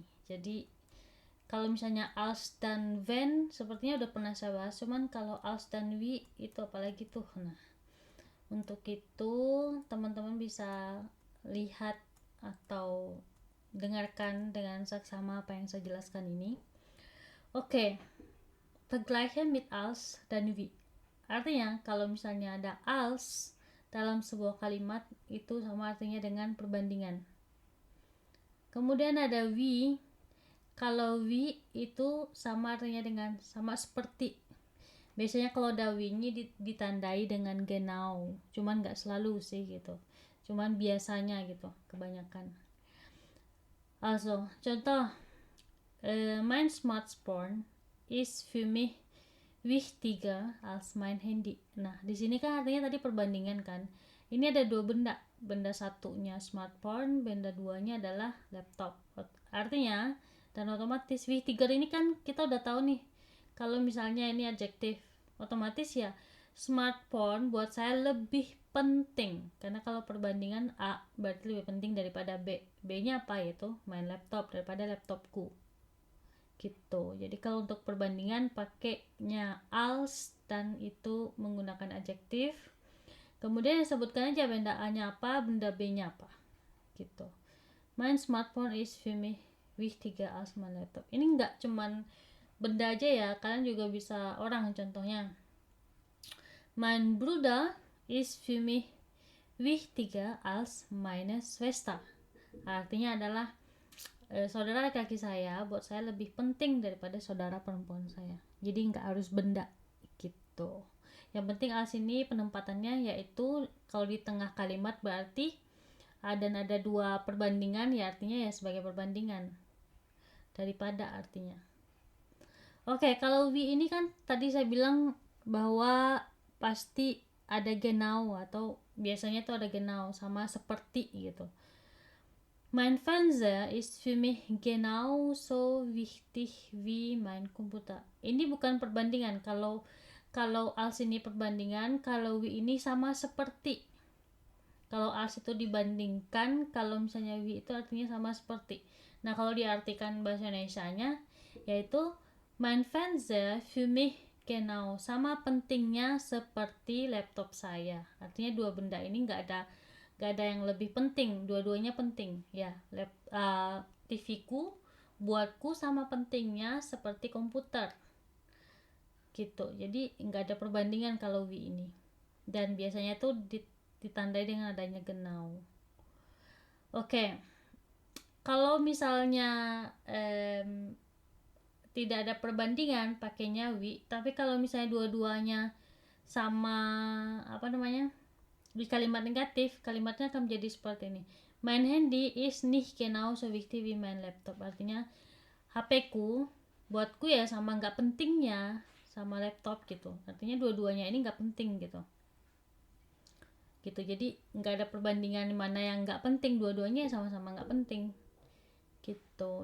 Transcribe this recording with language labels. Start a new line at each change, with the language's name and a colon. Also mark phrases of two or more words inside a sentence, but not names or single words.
Indonesian: Jadi kalau misalnya als dan when sepertinya udah pernah saya bahas, cuman kalau als dan wie itu apalagi tuh. Nah, untuk itu teman-teman bisa lihat atau dengarkan dengan saksama apa yang saya jelaskan ini. Oke,
German: vergleichen mit als dan wie.
Indonesian: Artinya kalau misalnya ada als dalam sebuah kalimat itu sama artinya dengan perbandingan. Kemudian ada wie. Kalau wie itu sama artinya dengan sama seperti. Biasanya kalau dawinya ditandai dengan genau, cuman nggak selalu sih gitu, cuman biasanya gitu kebanyakan.
German: Also contoh, mein Smartphone ist für mich wichtiger als mein Handy.
Indonesian: Nah di sini kan artinya tadi perbandingan kan, ini ada dua benda satunya smartphone, benda duanya adalah laptop. Artinya dan otomatis wichtiger ini kan kita udah tahu nih, kalau misalnya ini adjektif, otomatis ya smartphone buat saya lebih penting, karena kalau perbandingan A berarti lebih penting daripada B. B nya apa? Yaitu
German: main laptop
Indonesian: daripada laptopku gitu. Jadi kalau untuk perbandingan pakainya als dan itu menggunakan adjektif, kemudian disebutkan aja benda A nya apa, benda B nya apa gitu.
German: Mein Smartphone ist für mich wichtiger als mein Laptop.
Indonesian: Ini nggak cuman benda aja ya, kalian juga bisa orang. Contohnya,
German: mein Bruder ist für mich wichtiger als meine Schwester.
Indonesian: Artinya adalah saudara laki-laki saya buat saya lebih penting daripada saudara perempuan saya. Jadi nggak harus benda gitu. Yang penting als ini penempatannya yaitu kalau di tengah kalimat berarti dan ada dua perbandingan, ya artinya ya sebagai perbandingan daripada artinya. Oke, kalau wie ini kan tadi saya bilang bahwa pasti ada genau atau biasanya tuh ada genau sama seperti gitu.
German: Mein Fernseher ist für mich genauso wichtig wie mein Computer.
Indonesian: Ini bukan perbandingan. Kalau als ini perbandingan, kalau wie ini sama seperti. Kalau als itu dibandingkan, kalau misalnya wie itu artinya sama seperti. Nah, kalau diartikan bahasa Indonesianya yaitu
German: mein Fernseher für mich genau,
Indonesian: sama pentingnya seperti laptop saya. Artinya dua benda ini nggak ada yang lebih penting, dua-duanya penting ya. TV ku buatku sama pentingnya seperti komputer gitu. Jadi nggak ada perbandingan kalau wie ini, dan biasanya tuh ditandai dengan adanya genau. Oke, kalau misalnya tidak ada perbandingan pakainya wie, tapi kalau misalnya dua-duanya sama di kalimat negatif, kalimatnya akan menjadi seperti ini.
German: Mein Handy ist nicht genauso wichtig wie mein Laptop.
Indonesian: Artinya HP ku buatku ya sama nggak pentingnya sama laptop gitu. Artinya dua-duanya ini nggak penting gitu. gitu. Jadi nggak ada perbandingan mana yang nggak penting, dua-duanya sama-sama nggak penting gitu.